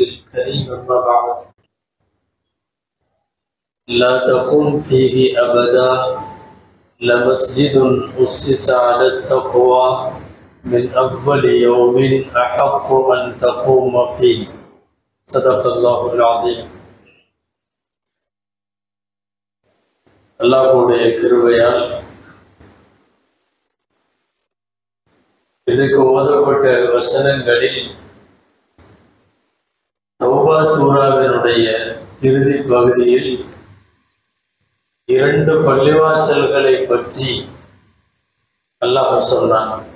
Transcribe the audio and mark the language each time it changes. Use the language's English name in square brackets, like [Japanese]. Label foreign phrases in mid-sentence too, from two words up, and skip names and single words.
[Arabic] الكريم أما بعد لا تقم فيه أبدا لمسجد أسس على التقوى من أول يوم أحق أن تقوم فيه صدق الله العظيم. [Tamil] அல்லாஹ்வுடைய கிருபையால் இதுக்கு ஓதப்பட்ட வசனங்களில் தௌபா சூராவினுடைய இறுதி பகுதியில் 2 பள்ளிவாசல்களை பற்றி அல்லாஹ் சொன்னான்.